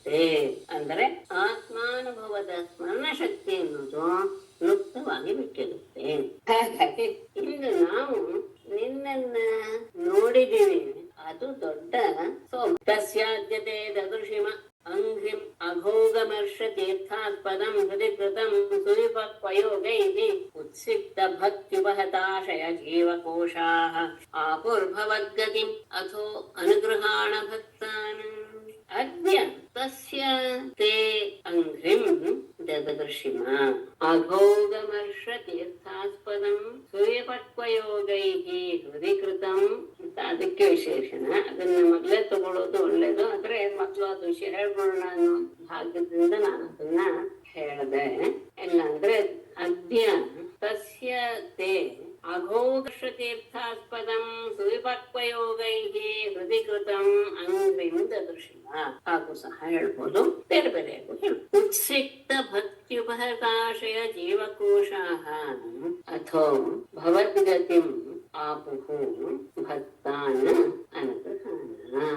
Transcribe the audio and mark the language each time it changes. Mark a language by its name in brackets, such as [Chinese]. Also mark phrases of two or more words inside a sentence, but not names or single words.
[Kannada] ಅಂದರೆ ಆತ್ಮಾನುಭವ ಭಾವದ ಸ್ಮರಣ ಶಕ್ತಿ ಎನ್ನುವುದು ಲುಪ್ತವಾಗಿ ಬಿಟ್ಟಿರುತ್ತೆ. ಹಾಗಾಗಿ ಇಂದು ನಾವು ನಿನ್ನನ್ನ ನೋಡಿದೀವಿ, ಅದು ದೊಡ್ಡ ತಸ್ಯಾದ್ಯತೆ [Sanskrit] ದದೃಶಿಮ ಅಂಘ್ರಿಂ ಅಘೋಗಮರ್ಷ ತೀರ್ಥಾಸ್ಪದಂ ಹೃದಿ ಕೃತಂ ಸುವಿಪಕ್ವಯೋಗೈಃ ಉತ್ಸಿಕ್ತ ಭಕ್ತ್ಯುಪಹತಾಶಯ ಜೀವಕೋಶಾಃ ಆಪುರ್ಭವದ್ಗತಿಂ ಅಥೋ ಅನುಗೃಹಾಣ ಭಕ್ತಾನಾಂ ಅದ್ಯ ತಸ್ಯ ತೇ ಅಂಘ್ರಿಂ ದದೃಶಿಮ ಅಘೋಗಮರ್ಷ ತೀರ್ಥಾಸ್ಪದಂ ಸೂರ್ಯಪಕ್ವಯೋಗೈಃ ಹೃದಿ ಕೃತಂ [Kannada] ಅಂತ ಅದಕ್ಕೆ ವಿಶೇಷಣ. ಅದನ್ನ ಮೊದಲೇ ತಗೊಳ್ಳೋದು ಒಳ್ಳೇದು. ಆದ್ರೆ ಮಕ್ಕಳು ಅದು ವಿಷಯ ಹೇಳ್ಬಿಡೋಣ ಅನ್ನೋ ಭಾಗ್ಯದಿಂದ ನಾನು ಅದನ್ನ ಹೇಳ್ದೆ. [Sanskrit] ಇಲ್ಲಾಂದ್ರೆ ಅದ್ಯ ತಸ್ಯ ತೇ ಅಘೋಗರ್ಷ ತೀರ್ಥಾಸ್ಪದಂ ಸುವಿಪಕ್ವಯೋಗೈಃ ಹೃದಿ ಕೃತಂ ಅಂಘ್ರಿಂ ದದೃಶಿಮ [Kannada] ಹಾಗೂ ಸಹ ಹೇಳ್ಬೋದು, ಬೇರೆ ಬೇರೆಯಾಗೂ ಹೇಳ್ಬೋದು. [Sanskrit] ಉತ್ಸಿಕ್ತ ಭಕ್ತ್ಯುಪಹತಾಶಯ ಜೀವಕೋಶಾಃ ಅಥೋ ಭವದ್ಗತಿಂ ಆಪುಹು ಭಕ್ತಾನ್ ಅನುಗ್ರಹಾನ.